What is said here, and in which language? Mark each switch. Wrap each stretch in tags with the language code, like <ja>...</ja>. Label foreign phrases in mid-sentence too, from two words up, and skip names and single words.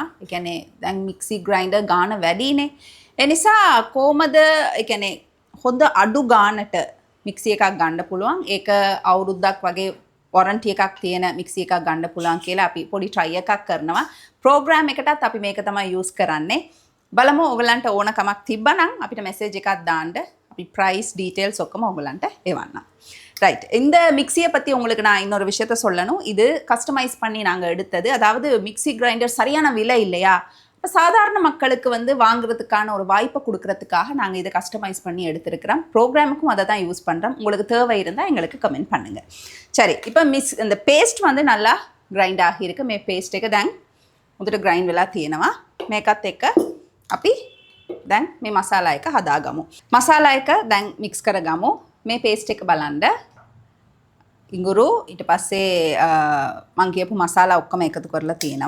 <si>ඒ කියන්නේ දැන්</si> <en>mixie grinder</en> <si>ගාන වැඩිනේ. ඒ නිසා කොහමද ඒ කියන්නේ හොඳ අඩු ගානට මික්සි එකක් ගන්න පුළුවන්. ඒක අවුරුද්දක් වගේ වොරන්ටි එකක් තියෙන මික්සි එකක් ගන්න පුළුවන් කියලා අපි පොඩි try එකක් කරනවා. ප්‍රෝග්‍රෑම් එකටත් අපි මේක තමයි use කරන්නේ. බලමු ඔයගලන්ට ඕන කමක් තිබ්බනම් අපිට මෙසේජ් එකක් දාන්න. අපි</si> <en>price details</en> <si>ඔක්කොම ඔයගලන්ට එවන්නම්.</si> <ta>ரைட். இந்த மிக்சியை பற்றி உங்களுக்கு நான் இன்னொரு விஷயத்த சொல்லணும். இது கஸ்டமைஸ் பண்ணி நாங்கள் எடுத்தது. அதாவது</ta> <en>mixie grinder</en> <ta>சரியான விலை இல்லையா, இப்போ சாதாரண மக்களுக்கு வந்து வாங்குறதுக்கான ஒரு வாய்ப்பை கொடுக்கறதுக்காக நாங்கள் இதை கஸ்டமைஸ் பண்ணி எடுத்திருக்கிறோம். ப்ரோக்ராமுக்கும் அதை தான் யூஸ் பண்ணுறோம். உங்களுக்கு தேவை இருந்தால் எங்களுக்கு கமெண்ட் பண்ணுங்கள். சரி, இப்போ இந்த பேஸ்ட் வந்து நல்லா கிரைண்ட் ஆகியிருக்கு.</ta> <si>මේ පේස්ට් එක දැන් උදට ග්‍රයින්ඩ් වෙලා තියෙනවා. මේකත් එක්ක අපි දැන් මේ මසාලා එක හදාගමු. මසාලා එක දැන් මික්ස් කරගමු. මේ පේස්ට් එක බලන්න. ඉඟුරු ඊට පස්සේ මං කියපු මසාලා ඔක්කොම එකතු කරලා තියෙනවා.</si>